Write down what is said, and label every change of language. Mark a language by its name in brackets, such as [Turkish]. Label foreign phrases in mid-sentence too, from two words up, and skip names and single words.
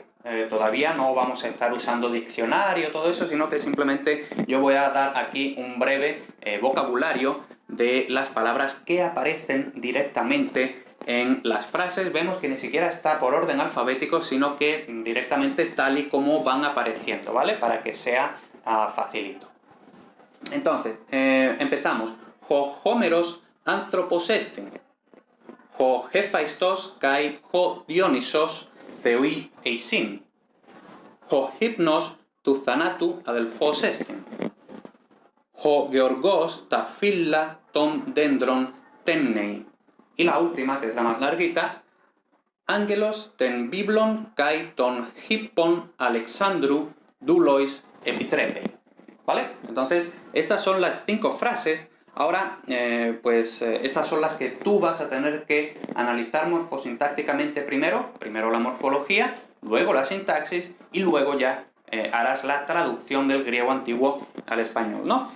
[Spanish] Todavía no vamos a estar usando diccionario, todo eso, sino que simplemente yo voy a dar aquí un breve vocabulario de las palabras que aparecen directamente en las frases. Vemos que ni siquiera está por orden alfabético, sino que directamente tal y como van apareciendo, ¿vale? Para que sea facilito. Entonces, empezamos. [Greek] Ὁ Ὅμηρος ἄνθρωπος ἐστίν. Ὁ Ἥφαιστος καὶ ὁ Διόνυσος θεοί εἰσιν. Ὁ Ὕπνος τοῦ θανάτου ἀδελφός ἐστιν. Ὁ γεωργὸς τὰ φύλλα τῶν δένδρων τέμνει. [Spanish] Y la última, que es la más larguita, [Greek] Ἄγγελος τὴν βίβλον καὶ τὸν ἵππον Ἀλεξάνδρου δούλοις ἐπίτρεπε. [Spanish] ¿Vale? Entonces, estas son las 5 frases. Ahora, estas son las que tú vas a tener que analizar morfosintácticamente primero la morfología, luego la sintaxis y luego ya harás la traducción del griego antiguo al español, ¿no?